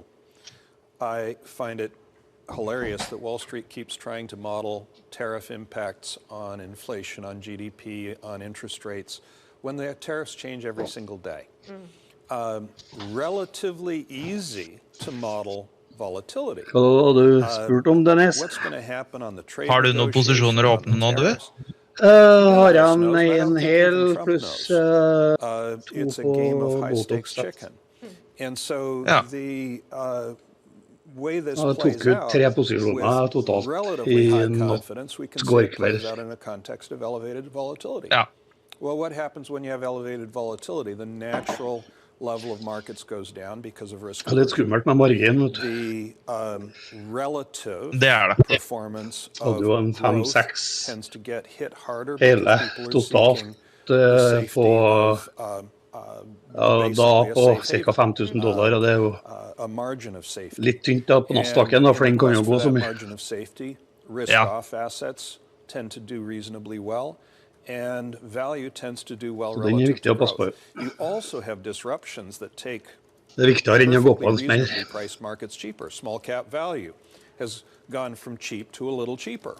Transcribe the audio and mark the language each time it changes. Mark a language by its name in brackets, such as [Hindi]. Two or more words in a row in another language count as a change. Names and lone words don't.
[English] I find it hilarious that Wall Street keeps trying to model tariff impacts on inflation, on GDP, on interest rates, when the tariffs change every single day. Relatively easy to model volatility. What's going to happen on the trade [Norwegian] Har du noen posisjoner å åpne nå, du? Har han en hel pluss [English] it's a game of high stakes chicken. And so the way this plays out with relatively high confidence, we can see it plays out in a context of elevated volatility. Well, what happens when you have elevated volatility? The natural level of markets goes down because of risk. The relative performance of growth tends to get hit harder because people are seeking the safety of basically a margin of safety. [Norwegian] Litt tynt da på Nasdaqen, for den kan jo gå så mye. [English] Margin of safety, risk-off assets tend to do reasonably well. And value tends to do well relative to growth. You also have disruptions that take reasonably priced markets cheaper. Small cap value has gone from cheap to a little cheaper.